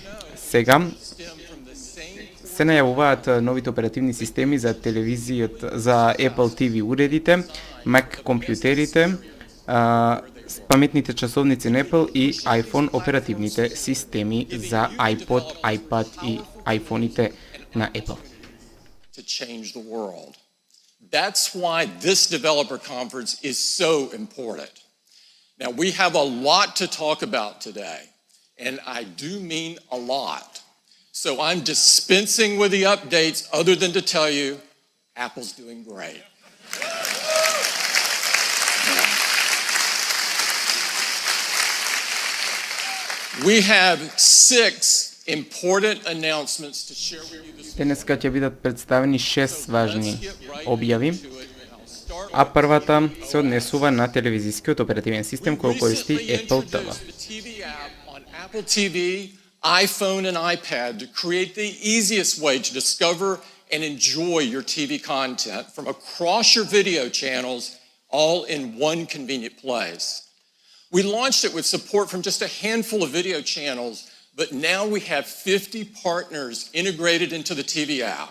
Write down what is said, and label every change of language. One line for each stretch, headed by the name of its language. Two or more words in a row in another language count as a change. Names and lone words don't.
Macedonian: Сега се најавуваат новите оперативни системи за телевизијата, за Apple TV уредите, Mac компјутерите, паметните часовници на Apple и iPhone оперативните системи за iPod, iPad и iPhone-ите на Apple.
English: To change the world. That's why this developer conference is so important. Now, we have a lot to talk about today, and I do mean a lot. So I'm dispensing with the updates other than to tell you Apple's doing great. We have 6 important announcements to share with you this morning.
Macedonian: Денеска ќе бидат представени 6 важни објави, а првата се однесува на телевизискиот оперативен систем кој користи Apple TV.
English: Apple TV, iPhone and iPad to create the easiest way to discover and enjoy your TV content from across your video channels all in one convenient place. We launched it with support from just a handful of video channels, but now we have 50 partners integrated into the TV app.